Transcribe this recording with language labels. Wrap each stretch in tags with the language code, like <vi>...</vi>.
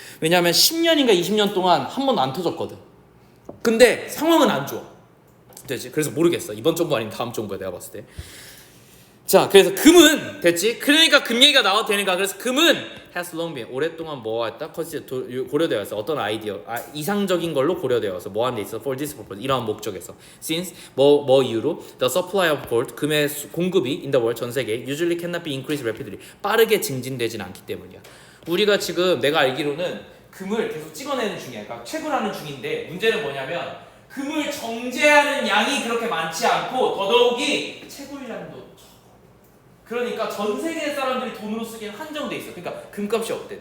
<ko>왜냐하면 10년인가 20년 동안 한 번도 안 터졌거든. 근데 상황은 안 좋아. 됐지? 그래서 모르겠어. 이번 정부 아니면 다음 정부야 내가 봤을 때. 자, 그래서 금은 됐지? 그러니까 금 얘기가 나와도 되니까. 그래서 금은</ko> <en>has long been</en> <ko>오랫동안 뭐했다? 고려되어 있어. 어떤 아이디어, 이상적인 걸로 고려되어 있어. 뭐 하는 데 있어?</ko> <en>For this purpose.</en> <ko>이러한 목적에서.</ko> <en>Since</en> <ko>뭐 이유로</ko> <en>the supply of gold</en> <ko>금의 공급이</ko> <en>in the world</en> <ko>전 세계에</ko> <en>usually cannot be increased rapidly.</en> <ko>빠르게 증진되진 않기 때문이야. 우리가 지금 내가 알기로는 금을 계속 찍어내는 중이야. 그러니까 채굴하는 중인데 문제는 뭐냐면 금을 정제하는 양이 그렇게 많지 않고 더더욱이 채굴량도 적어. 그러니까 전 세계 사람들이 돈으로 쓰기엔 한정돼 있어. 그러니까 금값이 어때?</ko>